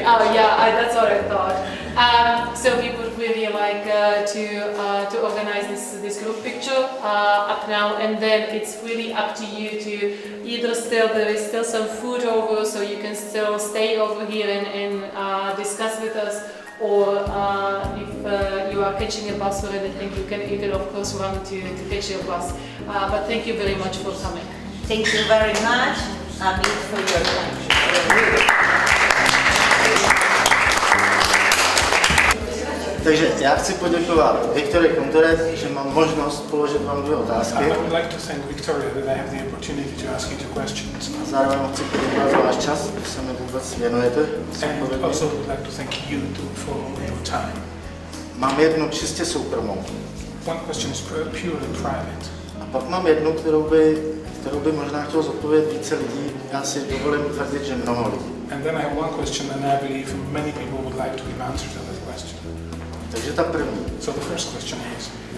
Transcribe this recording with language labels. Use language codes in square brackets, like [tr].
[en] Oh yeah, that's what I thought. So we would really like to organize this group picture up now, and then it's really up to you to either there is still some food over, so you can still stay over here and discuss with us, or if you are catching a bus or anything, you can of course run to catch your bus. But thank you very much for coming. Thank you very much, Amit, for your time. [cs] Takže já chci poděkovat Viktorii Kontoret, že mám možnost položit vám 2 otázky. [en] I would like to thank Victoria that I have the opportunity to ask you 2 questions. [cs] A zároveň chci poděkovat za váš čas, že se mi vůbec věnujete. [en] And also would like to thank you for your time. [cs] Mám jednu čistě soukromou. [en] One question is purely private. [cs] A pak mám jednu, kterou by možná chtělo zodpovědět více lidí. Já si dovolím tvrdit, že mnoho lidí. [en] And then I have one question, and I believe many people would like to give answers to that question. [cs] Takže ta první. [en] So the first question is,